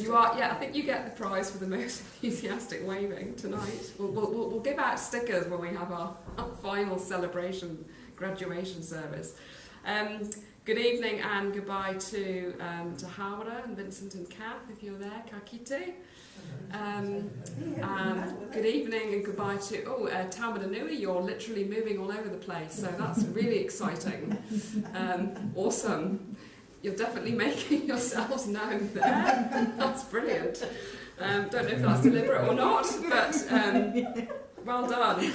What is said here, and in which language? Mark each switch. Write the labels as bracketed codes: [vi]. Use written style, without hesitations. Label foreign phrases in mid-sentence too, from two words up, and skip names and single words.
[en] You are, yeah, I think you get the prize for the most enthusiastic waving tonight. We'll give out stickers when we have our final celebration, graduation service. Good evening and goodbye to Howard and Vincent and Kath, if you're there, [mi] ka kite. [en] And good evening and goodbye to Taumata Nui. You're literally moving all over the place, so that's really exciting. Awesome. You're definitely making yourselves known there. That's brilliant. Don't know if that's deliberate or not, but well done.